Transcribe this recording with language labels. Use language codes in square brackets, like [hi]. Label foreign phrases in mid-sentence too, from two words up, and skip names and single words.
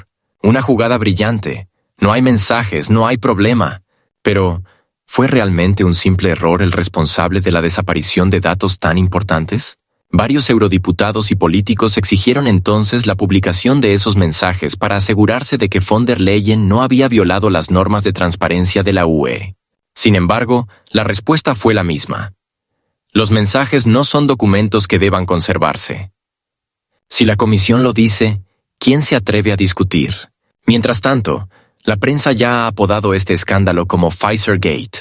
[es] Una jugada brillante. No hay mensajes, no hay problema. Pero, ¿fue realmente un simple error el responsable de la desaparición de datos tan importantes? Varios eurodiputados y políticos exigieron entonces la publicación de esos mensajes para asegurarse de que von der Leyen no había violado las normas de transparencia de la UE. Sin embargo, la respuesta fue la misma. Los mensajes no son documentos que deban conservarse. Si la Comisión lo dice, ¿quién se atreve a discutir? Mientras tanto, la prensa ya ha apodado este escándalo como Pfizergate.